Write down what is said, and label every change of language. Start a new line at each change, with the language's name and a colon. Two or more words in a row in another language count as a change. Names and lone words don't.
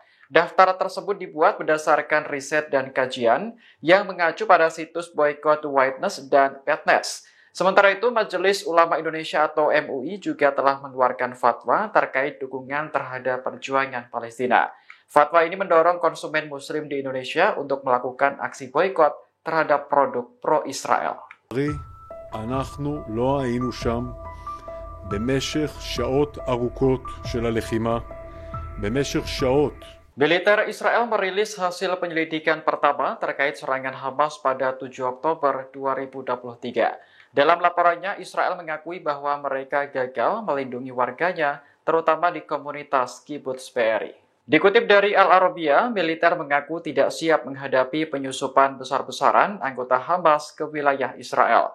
Indonesian: Daftar tersebut dibuat berdasarkan riset dan kajian yang mengacu pada situs Boycott Witness dan Petness. Sementara itu, Majelis Ulama Indonesia atau MUI juga telah mengeluarkan fatwa terkait dukungan terhadap perjuangan Palestina. Fatwa ini mendorong konsumen muslim di Indonesia untuk melakukan aksi boykot terhadap produk pro-Israel.
Hebrew: אנחנו לא היינו שם במשך שעות ארוכות של הלחימה, במשך שעות.
Indonesian: Militer Israel merilis hasil penyelidikan pertama terkait serangan Hamas pada 7 Oktober 2023. Dalam laporannya, Israel mengakui bahwa mereka gagal melindungi warganya, terutama di komunitas Kibbutz Be'eri. Dikutip dari Al-Arabia, militer mengaku tidak siap menghadapi penyusupan besar-besaran anggota Hamas ke wilayah Israel.